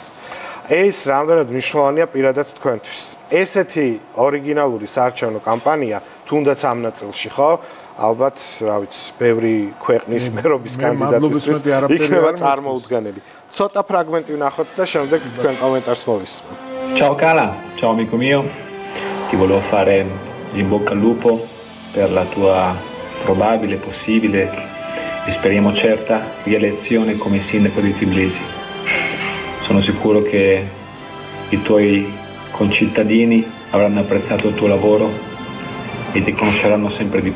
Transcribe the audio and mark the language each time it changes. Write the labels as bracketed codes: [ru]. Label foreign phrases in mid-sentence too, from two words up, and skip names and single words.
[ka] ეს რამდენად მნიშვნელოვანია პირადად თქვენთვის. ესეთი ორიგინალური საარჩევნო კამპანია, თუნდაც ამ ნაწილში, ხო? ალბათ, რა ვიცი, ბევრი ქვეყნის მერობის კანდიდატისთვის იქნება წარმოუდგენელი. Ცოტა ფრაგმენტი ვნახოთ და შემდეგ თქვენ კომენტარს მოვისმენთ. [it] Ciao Cala, ciao amico mio. Ti volevo fare in bocca al lupo per la tua probabile, possibile e speriamo certa rielezione come sindaco di Tbilisi. Sono sicuro che i tuoi concittadini avranno apprezzato il tuo lavoro e ti conosceranno sempre di più.